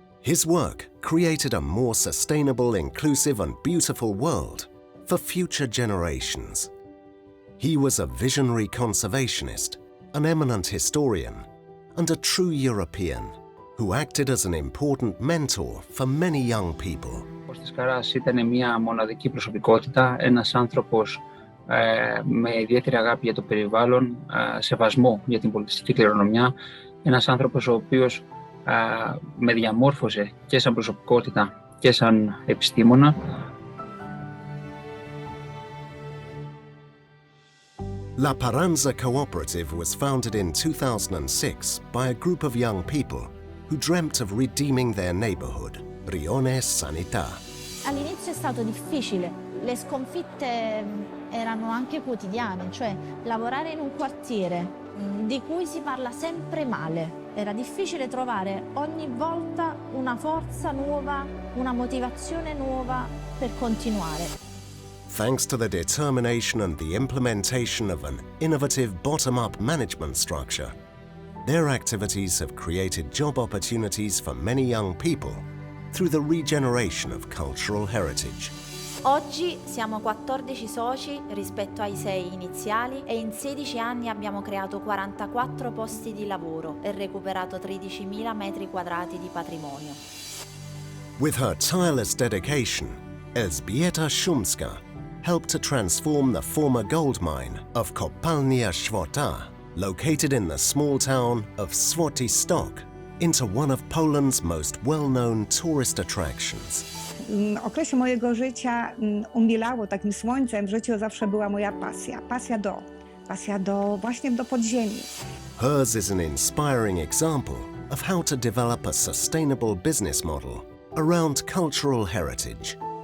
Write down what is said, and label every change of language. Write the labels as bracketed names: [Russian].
[English] His work created a more sustainable, inclusive and beautiful world for future generations. He was a visionary conservationist, an eminent historian, and a true European who acted as an important mentor for many young people. [Greek] Ο Κώστας Καράς ήταν μια μοναδική προσωπικότητα, ένας άνθρωπος με ιδιαίτερη αγάπη για το περιβάλλον, σεβασμό για την πολιτιστική κληρονομιά, ένας άνθρωπος ο οποίος με διαμόρφωσε και σαν προσωπικότητα και σαν επιστήμονα. [English] La Paranza Cooperative was founded in 2006 by a group of young people who dreamt of redeeming their neighborhood, Rione Sanità. [Italian] All'inizio è stato difficile, le sconfitte erano anche quotidiane, cioè lavorare in un quartiere di cui si parla sempre male. Era difficile trovare ogni volta una forza nuova, una motivazione nuova per continuare. [English] Thanks to the determination and the implementation of an innovative bottom-up management structure, their activities have created job opportunities for many young people through the regeneration of cultural heritage. [Italian] Oggi siamo 14 soci rispetto ai 6 iniziali e in 16 anni abbiamo creato 44 posti di lavoro e recuperato 13.000 metri quadrati di patrimonio. [English] With her tireless dedication, Elżbieta Szumska helped to transform the former gold mine of Kopalnia Święta, located in the small town of Swatystok, into one of Poland's most well-known tourist attractions. [Polish] W okresie mojego życia umielało takim słońcem w życiu zawsze była moja pasja. Pasja właśnie do podziemi. [English] Hers is an inspiring example of how to develop a sustainable business model around cultural heritage.